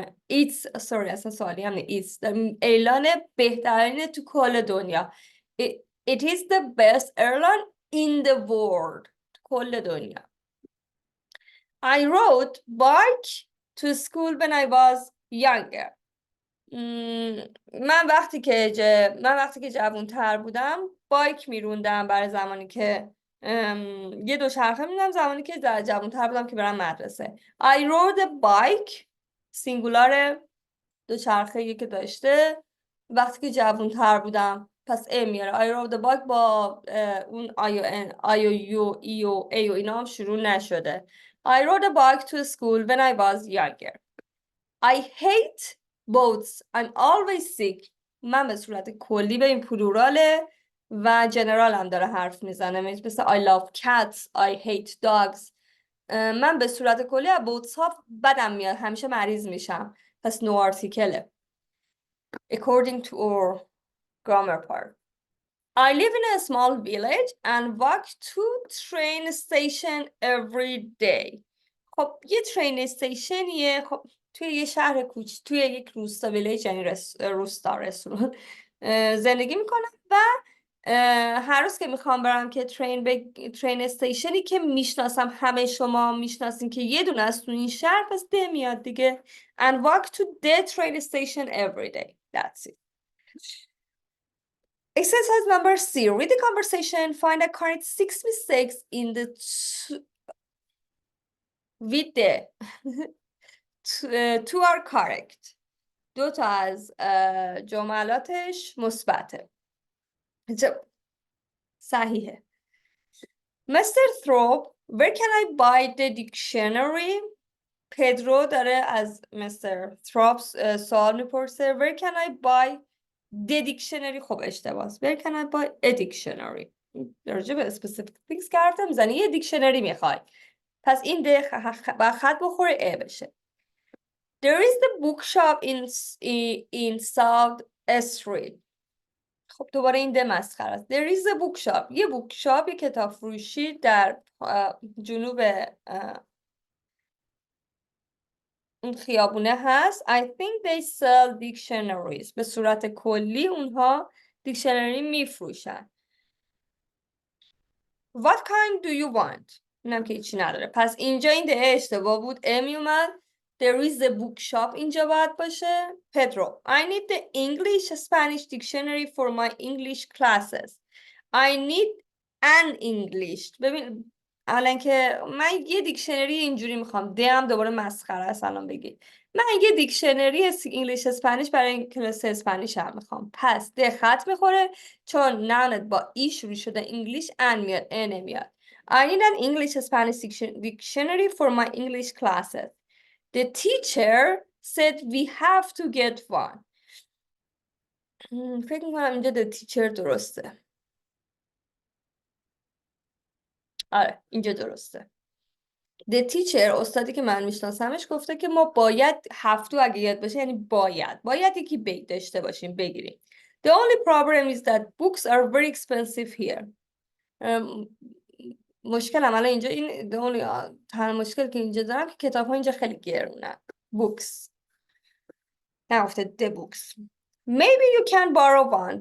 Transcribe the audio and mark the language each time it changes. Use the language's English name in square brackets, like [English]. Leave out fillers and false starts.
[Persian] اصلا سوالی هم نیست. ایرلاین بهترین تو کل دنیا. [English] It is the best airline in the world. [Persian] تو کل دنیا. [English] I rode bike to school when I was younger. [Persian] من وقتی که جوان‌تر بودم بایک میروندم برای زمانی که یه دوچرخه می‌رفتم زمانی که جوان‌تر بودم که برم مدرسه. [English] I rode a bike [Persian] سینگولار دوچرخه‌ای که داشته وقتی که جوان‌تر بودم، پس A میاره. [English] I rode a bike [Persian] با اون I و U E و A و اینا هم شروع نشده. [English] I rode a bike to school when I was younger. I hate boats. I'm always sick. [Persian] من به صورت کلی به این پلوراله و جنرال هم داره حرف میزنه، مثل [English] I love cats, I hate dogs. [Persian] من به صورت کلی از بوتس ها بدم میاد، همیشه مریض میشم. [English] پس no article according to our grammar part. I live in a small village and walk to train station every day. [Persian] خب یه ترین استیشنیه، خب توی یه شهر توی یک روستا، ویلیج یعنی روستا، رستوران زندگی میکنم و هر روز که میخوام برم که ترین استیشنی که میشناسم، همه شما میشناسین که یه دونه از تو این شهر، پس ده میاد دیگه. [English] And walk to the train station every day. That's it. Exercise number C. Read the conversation. Find the correct 6 mistakes in the with the two are correct. [Persian] 2 تا از جملاتش مثبته. صحیحه. Mr. [English] Thorpe, where can I buy the dictionary? [Persian] پدرو داره از Mr. Thorpe سوال میپرسه. [English] Where can I buy the dictionary؟ [Persian] خب اشتباهه. [English] Where can I buy a dictionary؟ [Persian] راجع به specific things که حرف میزنی، یه دیکشنری میخوای، پس این ده با خط بخوره ا بشه. [English] There is the bookshop in South Street. [Persian] خب دوباره این ده مسخره است. [English] There is a bookshop. [Persian] یه بوکشاپ، یه کتاب فروشی در جنوب اون خیابونه هست. [English] I think they sell dictionaries. [Persian] به صورت کلی اونها دیکشنری میفروشن. [English] What kind do you want؟ [Persian] اینم که هیچی نداره، پس اینجا این ده اشتباه بود، امی اومد. [English] There is a bookshop [Persian] اینجا باید باشه. [English] Pedro, I need the English Spanish dictionary for my English classes. I need an English. [Persian] ببین الان که من یه دیکشنری اینجوری میخوام، ده هم دوباره مسخره است الان بگی. من یه دیکشنری انگلیش اسپانیش برای این کلاس اسپانیش هم میخوام، پس ده خط میخوره چون نانت با ای شروع شده، انگلیش ان میاد، ان نمیاد. [English] I need an English Spanish dictionary for my English classes. The teacher said we have to get one. [Persian] فکر میکنم اینجا [English] the teacher [Persian] درسته. آره اینجا درسته. [English] The teacher، [Persian] استادی که من میشناسمش، گفته که ما باید هفتو اگه یاد باشه، یعنی باید یکی داشته باشیم، بگیریم. [English] The only problem is that books are very expensive here. [Persian] مشکلم الان اینجا این تنها مشکل که اینجا دارم که کتاب ها اینجا خیلی گرونن. [English] Books [Persian] نگفته [English] the books. Maybe you can borrow one.